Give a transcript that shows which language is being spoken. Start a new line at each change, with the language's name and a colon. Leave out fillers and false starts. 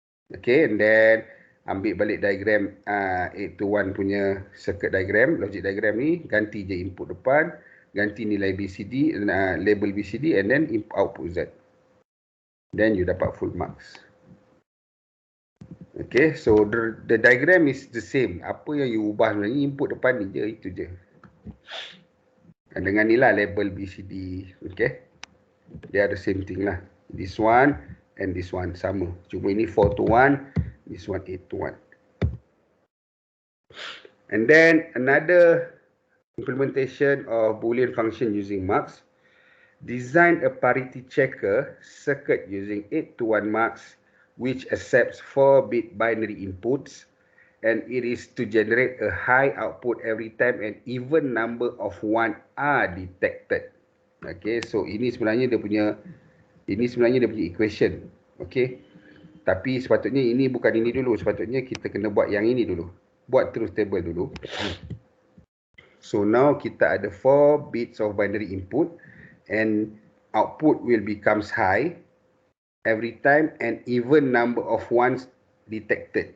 Malay: Okay, and then ambil balik diagram 8 to 1 punya circuit diagram, logic diagram ni, ganti je input depan, ganti nilai BCD, label BCD,
English: and then output Z. Then you dapat full marks. Okay, so the diagram is the same.
Malay: Apa yang you ubah sebenarnya, input depan ni je, itu je. Dan dengan ni lah label BCD, okay.
English: They are the same thing lah. This one and this one sama.
Malay: Cuma ini
English: 4 to 1. This one 8 to 1. And then another implementation of Boolean function using marks. Design a parity checker circuit using 8 to 1 marks which accepts 4-bit binary inputs. And it is to generate a high output every time an even number of 1 are detected.
Malay: Okay, so ini sebenarnya dia punya equation. Okay, tapi sepatutnya ini bukan ini dulu. Sepatutnya kita kena buat yang ini dulu. Buat truth table dulu.
English: So now
Malay: kita ada
English: 4 bits of binary input and output will becomes high every time an even number of ones detected.